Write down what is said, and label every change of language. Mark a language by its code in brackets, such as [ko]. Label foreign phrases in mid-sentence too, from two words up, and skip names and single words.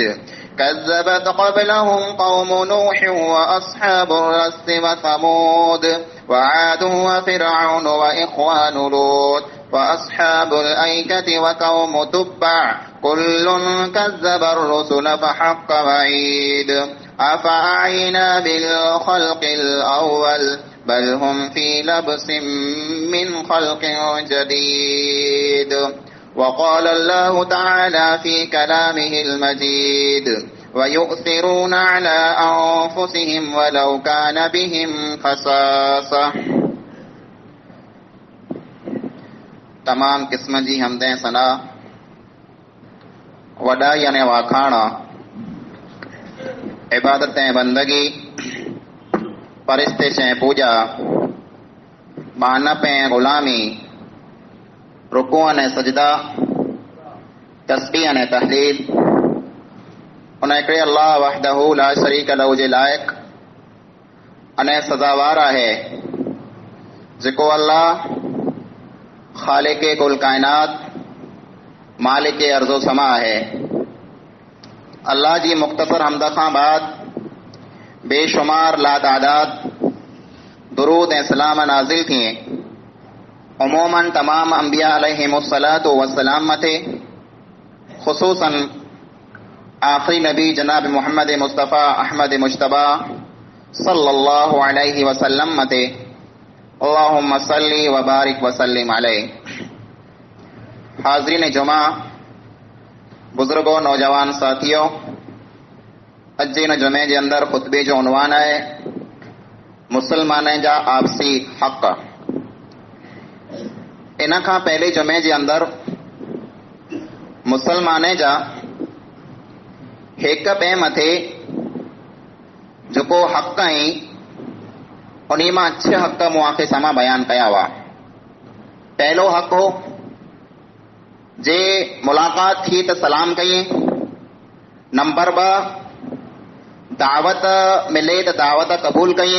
[ar] كذبت قبلهم قوم نوح وأصحاب الرس وثمود وعاد وفرعون وإخوان لوط وأصحاب الأيكة وقوم تبع كل كذب الرسل فحق وعيد أفأعينا بالخلق الأول بل هم في لبس من خلق جديد. وقال الله تعالى في كلامه المجيد ويؤثرون على أنفسهم ولو كان بهم خصاصة. [sd] तमाम किस्म जी हमदें सना वॾाई अने वाखाणा इबादतें बंदगी परिस्ते ऐं पूॼा मानप ऐं ग़ुलामी रुकू अने सजदा तस्बीह अने तहलील उन हिकिड़े अल्लाह [ar] وحده لا شريك له [sd] जे लाइक़ अने सज़ावार आहे जेको अल्लाह ख़ालिक़े कुल काइनात मालिक अर्ज़ो समा आहे। अल्लाह जी मुख़्तसर हमद खां बाद बेशुमार लातादाद दुरूद ऐं सलाम नाज़िल थिए उमूमन तमाम अंबिया [ar] عليهم الصلاة والسلام [sd] मथे ख़ुसूसन आखिरी नबी जनाब मोहम्मद मुस्तफ़ा अहमद मुश्तबा [ar] صلى الله عليه وسلم [sd] मथे [ar] اللهم صل وبارك وسلم عليه. [sd] हाज़रीन जुमा, [ur] بزرگوں، نوجوان ساتھیوں, [sd] अज इन जुमे जे अंदर खुतबे जो उनवान है मुसलमान जा आपसी हक़। इन खां पहले जुमे जे अंदर मुसलमान जा एक ॿिए मथे जेको हक़ आहिनि उन्हीं मां 6 हक़ मूंखे साम्हूं बयान कया हुआ। पहलो हक़ हो जे मुलाक़ात थी त सलाम कई। नंबर 2, दावत मिले त दावत क़बूल कई।